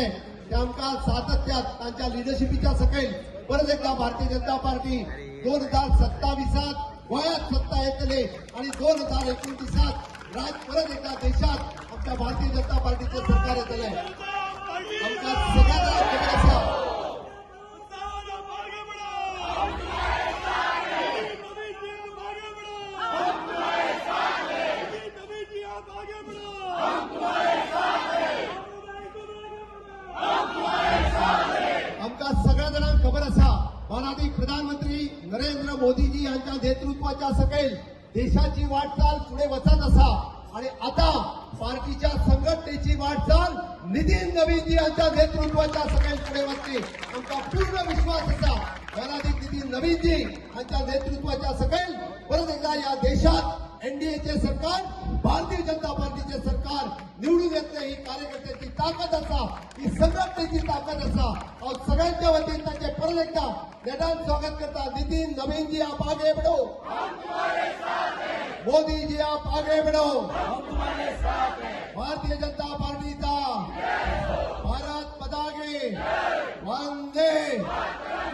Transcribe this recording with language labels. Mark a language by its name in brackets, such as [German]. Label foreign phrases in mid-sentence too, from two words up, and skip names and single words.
[Konkani] ते आमकां सातत्यात तांच्या लिडरशिपीच्या सकयल परत एकदा भारतीय जनता पार्टी 2027 गोंयांत सत्ता येतली आणि 2029 राज परत एकदा देशात आमच्या भारतीय जनता पार्टीचे सरकार येतले। आमकां सगळ्यांना खबर आसा [Hindi] सावंत आप आगे बढ़ो। नवीन जी आप आगे बढ़ो। नवीन जी आप आगे बढ़ो। [Konkani] आमकां सगळ्या जाणांक खबर आसा माननीय प्रधानमंत्री नरेंद्र मोदीजी यांच्या नेतृत्वाच्या सकयल देशाची वाटचाल पुढे वचत आसा आणि आता पार्टीच्या संघटनेची वाटचाल नितीन नवीनजी यांच्या नेतृत्वाच्या सकयल पुढे वचते। आमचा पूर्ण विश्वास आसा माननीय नितीन नवीनजी यांच्या नेतृत्वाच्या सकयल परत एकदा या देशात एनडीएचे सरकार, भारतीय जनता पार्टीचे सरकार निवडून येतले। ही कार्यकर्त्यांची ताकद आसा, ही संघटनेची ताकद आसा। हांव सगळ्यांच्या वतीन तांचे परत एकदा नेटान स्वागत करता। [Hindi] नितीन नवीनजी आप आगे बढ़ो, मोदी जी आप आगे बढ़ो, [Konkani] भारतीय जनता पार्टीचा भारत पताके वंदे